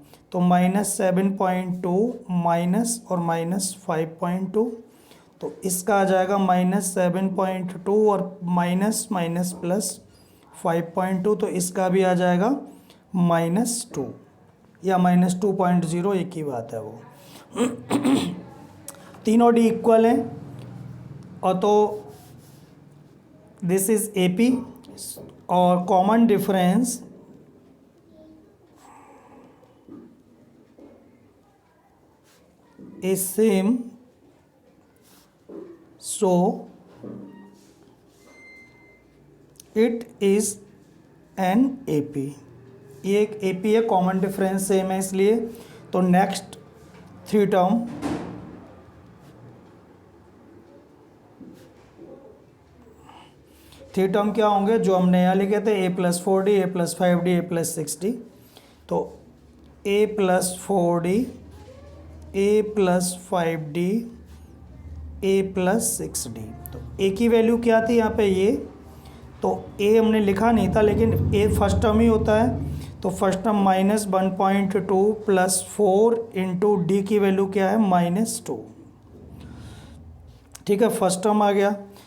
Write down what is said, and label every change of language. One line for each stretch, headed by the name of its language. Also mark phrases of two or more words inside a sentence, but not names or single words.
Hindi: तो -7.2 माइनस और -5.2, तो इसका आ जाएगा -7.2 और
English: minus minus plus 5.2,
Hindi: तो इसका भी आ जाएगा -2 या -2.0, एक ही बात है वो। तीनों डी इक्वल हैं, और तो
English: this is AP, और common difference is same, so it is an AP।
Hindi: ये एक AP है,
English: common difference same
Hindi: है इसलिए। तो
English: next 3 term
Hindi: क्या होंगे जो हमने यहाँ लिखे थे,
English: a + 4d, a + 5d, a + 6d। तो a + 4d, a + 5d, a + 6d।
Hindi: तो a की वैल्यू क्या थी यहाँ पे, ये तो a हमने लिखा नहीं था, लेकिन a
English: first term
Hindi: ही होता है, तो
English: first term
Hindi: -1.2 + 4
English: into d
Hindi: की वैल्यू क्या है -2। ठीक है,
English: first term
Hindi: आ गया।